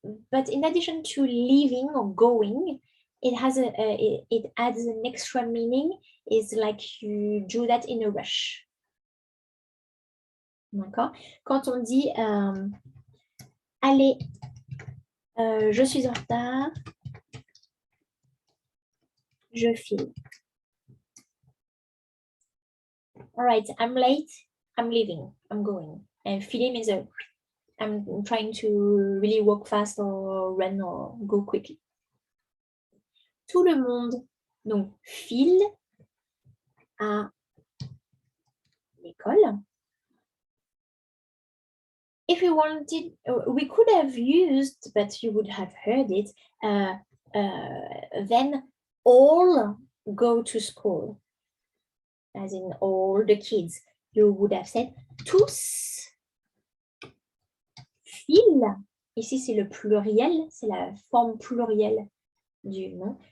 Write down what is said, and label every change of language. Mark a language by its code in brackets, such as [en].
[en] But in addition to leaving or going, it adds an extra meaning. It's like you do that in a rush. [fr] D'accord? Quand on dit allez, je suis en retard, je file. [en] All right, I'm late, I'm leaving, I'm going. And filer means I'm trying to really walk fast or run or go quickly. [fr] Tout le monde, donc, file à l'école. [en] If we wanted, we could have used, but you would have heard it, then all go to school, as in all the kids. You would have said [fr] tous filent. Ici, c'est le pluriel, c'est la forme plurielle du nom.